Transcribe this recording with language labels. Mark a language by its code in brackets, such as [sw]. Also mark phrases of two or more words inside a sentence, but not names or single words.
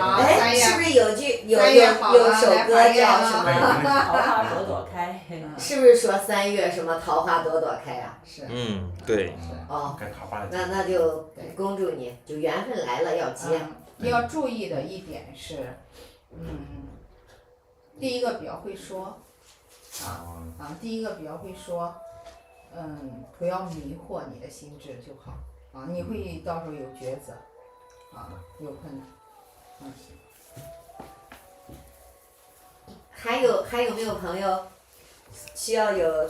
[zh] 哎，是不是有首歌叫什麼？桃花朵朵開。是不是說3月什麼桃花朵朵開啊？是。對。那就恭祝你，就緣分來了要接。要注意的一點是，第一個比較會說，第一個比較會說，不要迷惑你的心智就好。你會到時候有抉擇，有困難。還有沒有朋友需要有